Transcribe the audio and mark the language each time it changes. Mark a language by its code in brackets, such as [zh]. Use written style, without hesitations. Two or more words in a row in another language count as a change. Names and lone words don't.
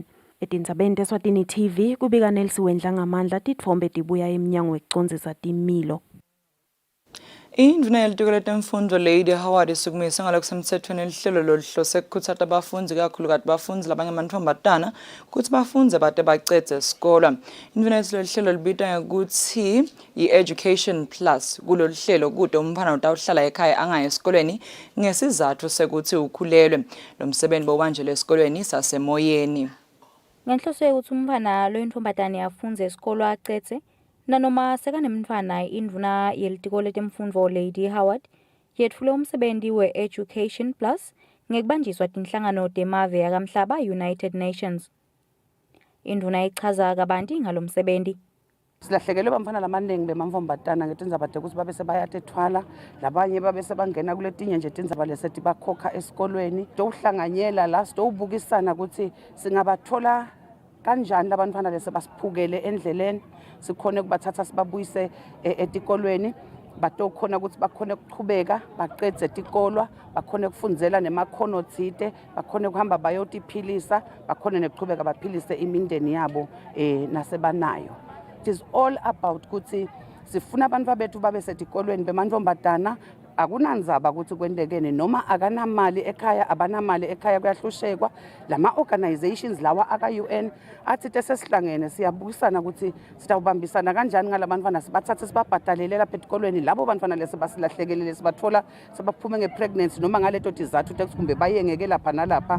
[ss] Etindzabeni Eswatini TV kubika Nelsiwendla ngamandla titfombe tibuya emnyango wecondzisa timilo. Indvuna yelitiko letemfundvo Lady Howard isukumise ngalokusemthethweni lihlelo loluhlose kukhutsata abafundzisi kakhulukazi bafundzi labangemantfombatana ukuthi bafundze bate bacedze esikolwa. Indvuna yelitiko lihlelo libitwa ngekuthi i-Education Plus. Kulolu hlelo kude umntfwana utawuhlala ekhaya angaya esikolweni ngesizatfu sekuthi ukhulelwe. Lo msebenzi bowubanjelwe esikolweni sasemoyeni. Ngenhloso yokuthi umntfwana loyintombatane afunze esikolwa acedze nanoma sekanemntfwana indvuna yelitiko letemfundvo Lady Howard yetfule umsebenzi we-Education Plus ngekubanjiswa tinhlangano temave yakamhlaba United Nations. Indvuna ichaza kabanti ngalo msebenzi. Silahlekelwe bamfana lamaningi bemantfombatana ngetindzaba ukuthi babe sebayatethwala labanye babe sebangena kuletinye nje tindzaba lesethi bakhokha esikolweni towuhlanganyela la sitowubukisana ukuthi singabathola kanjani labantwana lese basiphukele endleleni sikhone kubathatha sibabuyise etikolweni batokhona ukuthi bakhone ukuqhubeka baqedze etikolwa bakhone kufundzela nemakhono thite bakhone kuhamba bayotiphilisa bakhone neqhubeka baphilise imindeni yabo nasebanayo. [en] It is all about [ss] ukuthi sifuna abantu bethu babe setikolweni bemantfombatana akunandzaba ukuthi kwendekene noma akanamali ekhaya abanamali ekhaya kuyahlushekwa lama organizations lawa aka-UN athi sesihlangene siyabukisana ukuthi sitawubambisana kanjani ngalabantwana sibathathe sibabhadalele lapha etikolweni labo bantwana lese basilahlekelele sibathola sebaphume ngepregnancy noma ngaleto tizathu kumbe bayengeke lapha nalapha.